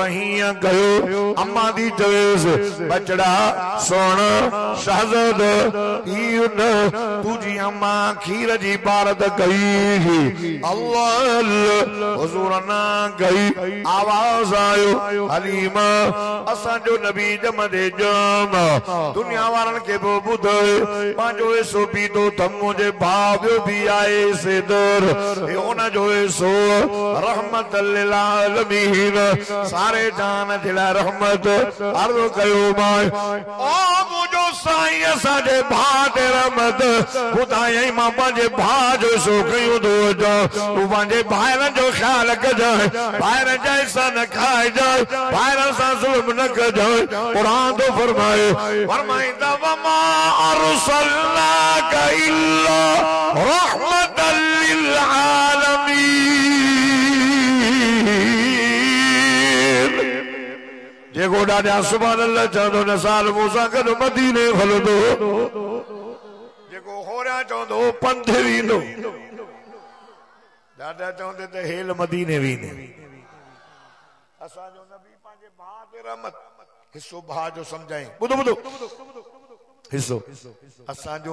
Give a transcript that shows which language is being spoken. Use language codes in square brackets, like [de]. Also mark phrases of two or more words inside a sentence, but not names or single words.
[sd] हीअं कयो अम्मा दी चवेसि बचड़ा सोण शहज़ाद इहो न तुंहिंजी अम्मा खीर जी पारत कई अल्लाह हुज़ूर ना कई आवाज़ आयो हलीमा असांजो नबी जमदे जम दुनिया वारनि खे बि ॿुधाए पंहिंजो हिसो पीतो त मुंहिंजे भाउ ॿियो बि आहे सिदर उन जो हिसो [ar] رحمة للعالمين [sd] सारे जान जे लाइ रहमत अर्ज़ कयो मां ओ मुंहिंजो साईं असांजे भाउ ते रहमत ॿुधायई मां पंहिंजे भाउ जो हिसो कयूं थो अचां तूं पंहिंजे भाइरनि जो ख़्यालु कजांइ भाइरनि जा हिसा न खाइजांइ भाइरनि सां ज़ुल्म न कजांइ क़ुरान तो फरमाईंदा [ar] وما أرسلناك إلا رحمة للعالمين [sd] जेको ॾाढा [ar] سبحان الله [sd] चवंदो न साल मूंसां गॾु मदीने हलंदो जेको होरिया चवंदो पंध वेंदो ॾाढा चवंदे त हेल मदीने वेंदे असांजो नबी पंहिंजे भाउ ते रहमत हिस्सो भाउ जो सम्झाई ॿुधो ॿुधो हिस्सो असांजो